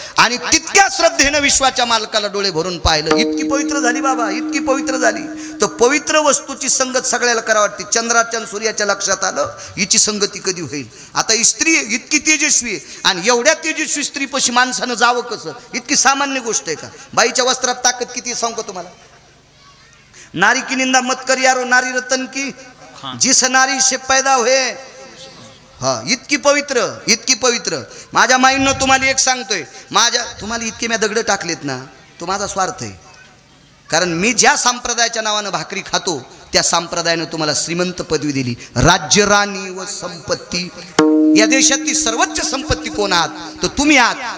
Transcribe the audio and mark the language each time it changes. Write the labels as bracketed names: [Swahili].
[Marathi] आणि तितक्या श्रद्धेनं विश्वाच्या मालकाला डोळे भरून पाहिलं. इतकी पवित्र झाली बाबा, इतकी पवित्र झाली. तर पवित्र वस्तूची संगत सगळ्याला करा वाटते. चंद्राच्या सूर्याच्या लक्षात आलं हिची संगती कधी होईल. आता स्त्री इतकी तेजस्वी आहे, आणि एवढ्या तेजस्वी स्त्रीपाशी माणसानं जावं कसं? इतकी सामान्य गोष्ट आहे का? बाईच्या वस्त्रात ताकद किती सांगतो तुम्हाला. [Hindi] नारी की निंदा मत कर यारो, नारी रतन की जिस नारी से पैदा हुए. [Marathi] हा, इतकी पवित्र, इतकी पवित्र. माझ्या माईंनं तुम्हाला एक सांगतोय. तुम्हाला इतके मी दगड टाकलेत ना, तो माझा स्वार्थ आहे. कारण मी ज्या संप्रदायाच्या नावानं भाकरी खातो त्या संप्रदायानं तुम्हाला श्रीमंत पदवी दिली, राज्य, राणी व संपत्ती. या देशातली सर्वोच्च संपत्ती कोण आहात? तर तुम्ही आहात.